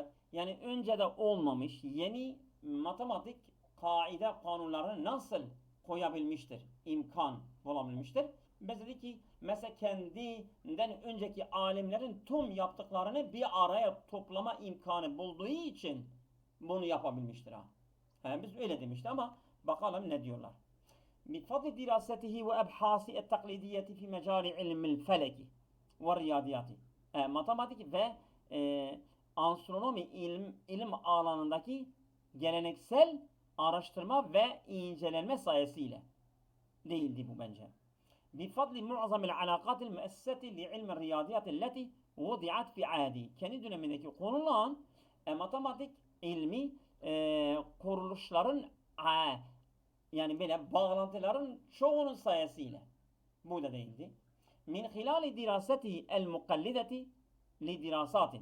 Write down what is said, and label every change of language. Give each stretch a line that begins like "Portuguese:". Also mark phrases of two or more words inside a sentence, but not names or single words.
Turkish: Yani önce de olmamış yeni matematik kaide kanunlarını nasıl koyabilmiştir? İmkan bulabilmiştir. Biz dedik ki mesela kendinden önceki alimlerin tüm yaptıklarını bir araya toplama imkanı bulduğu için bunu yapabilmiştir. Yani biz öyle demiştik ama bakalım ne diyorlar.
Arabic: بفضل دراسته وأبحاثه التقليدية في مجال علم الفلك والرياضيات.
Turkish: Matematik ve astronomi ilim alanındaki geleneksel araştırma ve incelenme sayesinde değildi bu bence.
Arabic: بفضل معظم العلاقات المؤسسة لعلم الرياضيات التي وضعت في عهده.
Turkish: Kendi dönemindeki konulan matematik ilmi kuruluşların yani böyle bağlantıların çoğunun sayesinde. Bu da değildi.
Arabic: من خلال دراسة المقلدة لدراسات.